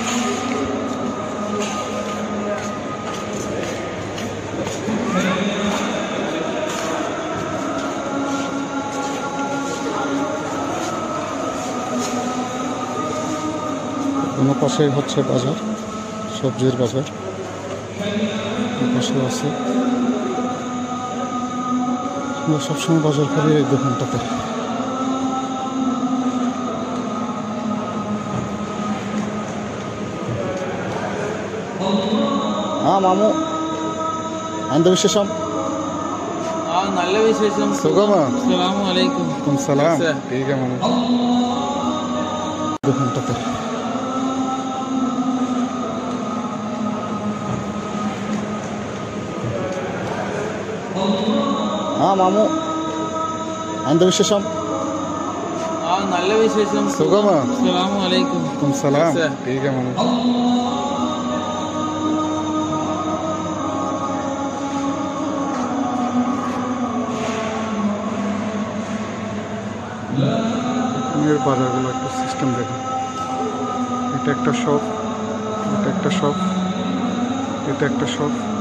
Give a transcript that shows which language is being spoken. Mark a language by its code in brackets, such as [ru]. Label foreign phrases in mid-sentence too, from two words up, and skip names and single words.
[bn] কোনো পাশে হচ্ছে বাজার, সবজির বাজার। পাশে আছে, আমরা সবসময় বাজার করি এই দোকানটাতে। [ml] മാമു എന്ത് വിശേഷം? നല്ല വിശേഷം. സുഖമാ? [ar] السلام عليكم. [ml] സലാം. [hi] ठीक है मामू। [ml] ദുഃഖത്തെ മാമു എന്ത് വിശേഷം? നല്ല വിശേഷം. സുഖമാ? [ar] السلام عليكم. [ml] സലാം. [hi] ठीक है मामू। [bn] বাজারগুলো একটা সিস্টেম দেখুন। এটা একটা শপ, এটা একটা শপ, এটা একটা শপ।